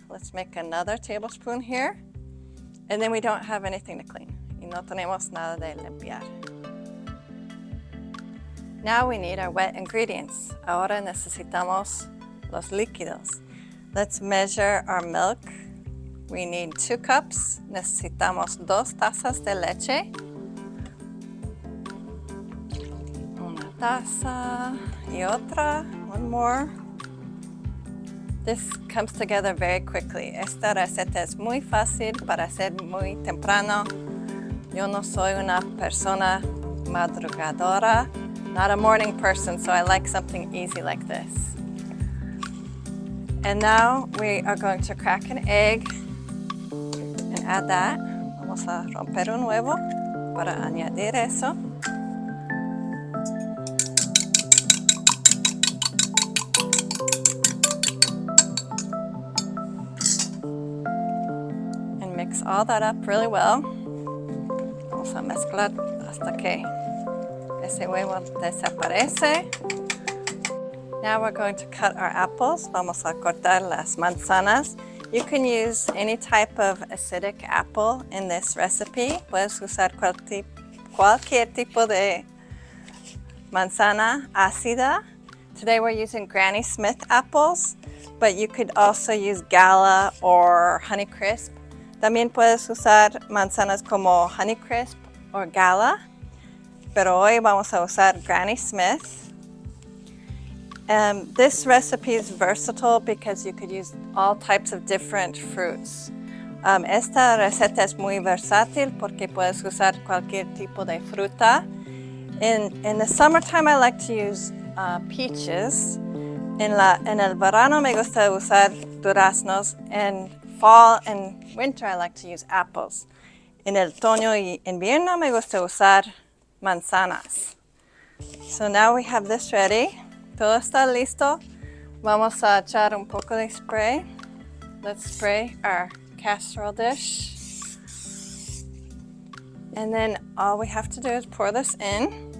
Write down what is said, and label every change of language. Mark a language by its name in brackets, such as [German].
[English] Let's make another tablespoon here. And then we don't have anything to clean. [Spanish] Y no tenemos nada de limpiar. [English] Now we need our wet ingredients. [Spanish] Ahora necesitamos los líquidos. [English] Let's measure our milk. We need 2 cups. [Spanish] Necesitamos 2 tazas de leche. Una taza y otra. [English] One more. This comes together very quickly. [Spanish] Esta receta es muy fácil para hacer muy temprano. Yo no soy una persona madrugadora. [English] Not a morning person, so I like something easy like this. And now we are going to crack an egg and add that. [Spanish] Vamos a romper un huevo para añadir eso. [English] And mix all that up really well. [Spanish] Vamos a mezclar hasta que ese huevo desaparece. [English] Now we're going to cut our apples. [Spanish] Vamos a cortar las manzanas. [English] You can use any type of acidic apple in this recipe. [Spanish] Puedes usar cualquier tipo de manzana ácida. [English] Today we're using Granny Smith apples, but you could also use Gala or Honeycrisp. [Spanish] También puedes usar manzanas como Honeycrisp or Gala. Pero hoy vamos a usar Granny Smith. [English] This recipe is versatile because you could use all types of different fruits. [Spanish] Esta receta es muy versátil porque puedes usar cualquier tipo de fruta. [English] In the summertime, I like to use peaches. [Spanish] En el verano me gusta usar duraznos. [English] In fall and winter, I like to use apples. [Spanish] En el otoño y invierno me gusta usar manzanas. [English] So now we have this ready. [Spanish] Todo está listo. Vamos a echar un poco de spray. [English] Let's spray our casserole dish. And then all we have to do is pour this in.